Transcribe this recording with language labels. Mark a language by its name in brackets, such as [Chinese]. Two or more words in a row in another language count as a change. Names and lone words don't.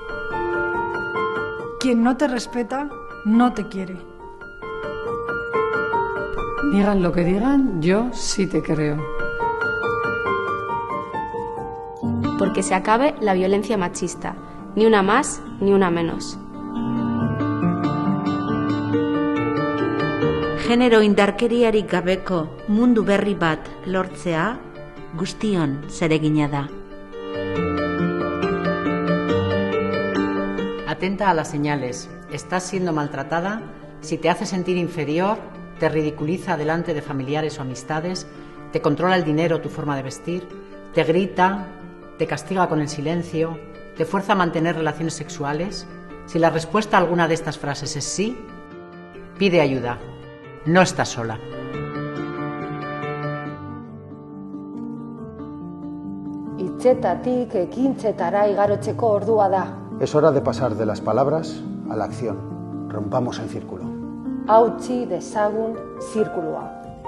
[Spanish] Quien no te respeta, no te quiere. Digan lo que digan, yo sí te creo. Porque se acabe la violencia machista. Ni una más, ni una menos. [Basque] Genero indarkeriarik gabeko mundu berri bat lortzea guztion zeregina da. [Spanish] Atenta a las señales. Estás siendo maltratada. Si te hace sentir inferior, te ridiculiza delante de familiares o amistades, te controla el dinero o tu forma de vestir, te grita, te castiga con el silencio, te fuerza a mantener relaciones sexuales. Si la respuesta a alguna de estas frases es sí, pide ayuda. No estás sola. [Basque] Hitzetatik ekintzetara igarotzeko ordua da. [Spanish] Es hora de pasar de las palabras a la acción. Rompamos el círculo. [Basque] Hautsi dezagun zirkulua.